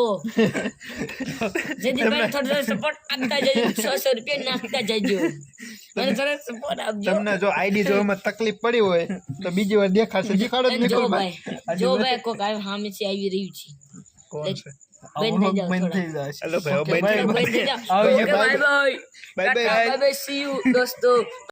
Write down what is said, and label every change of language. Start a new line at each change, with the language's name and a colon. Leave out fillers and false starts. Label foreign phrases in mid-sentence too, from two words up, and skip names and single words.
Gujarati: જયદીપભાઈ થોડો સપોર્ટ આપતા જજો. 600 રૂપિયા નાખતા જજો. મને થોડો સપોર્ટ આપજો. તમને જો આઈડી જોવામાં તકલીફ પડી હોય તો બીજી વાર દેખાડશે. દેખાડો જ જો નિકુલભાઈ. ભાઈ જો ભાઈ કોક સામેથી આવી રહ્યું છે. કોણ છે? બંધ થઈ જાઓ બંધ થોડા. થઈ જશે હેલો ભાઈ હવે બંધ બંધ થઈ જાઓ. આવજો,
English: Okay, bye. bye bye. Bye bye. Bye bye. See you દોસ્તો.